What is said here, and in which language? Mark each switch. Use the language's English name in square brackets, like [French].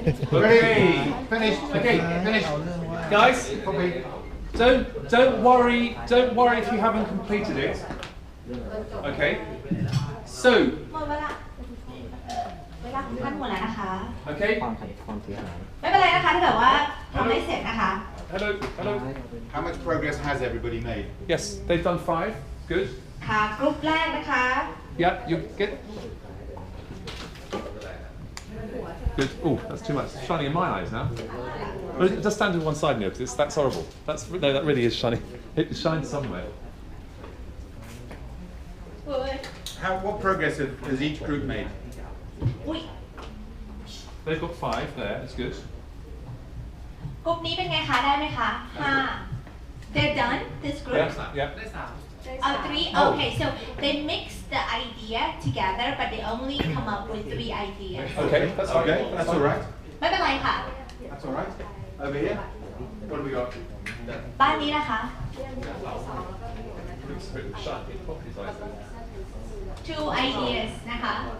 [English] finish guys don't worry if you haven't completed it okay so [Thai] หมดเวลาของท่านหมดแล้วนะคะ [English] okay [Thai] ความเสียหาย ไม่เป็นไรนะคะถ้าเกิดว่าทำไม่เสร็จนะคะ [English] hello how much progress has everybody made yes they've done 5 good [Thai] ค่ะกรุ๊ปแรกนะคะ [English] yeah you get good oh that's too much it's shining in my eyes now just stand to one side now because that's horrible no that really is shining it shines somewhere what progress has each group made they've got 5 there that's good [Thai] กลุ่มนี้เป็นไงคะได้ไหมคะ5 [English] they're done this group yeah 3 okay so they mix the idea together but they only come up with 3 ideas okay that's all right [Thai] ไม่เป็นไรค่ะ [English] that's all right over here what do we got [Thai] บ้านนี้นะคะ 2 ideas นะคะ